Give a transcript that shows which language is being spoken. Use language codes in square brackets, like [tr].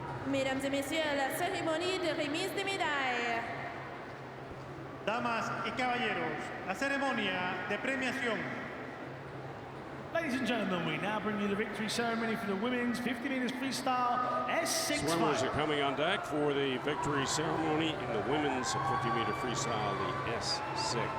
[fr] Mesdames et messieurs, la cérémonie de remise des médailles. [es] Damas y caballeros, la ceremonia de premiación. [en] Ladies and gentlemen, we now bring you the victory ceremony for the women's 50 meters freestyle S6 Swimmers final. are coming on deck for the victory ceremony in the women's 50-meter freestyle, the S6.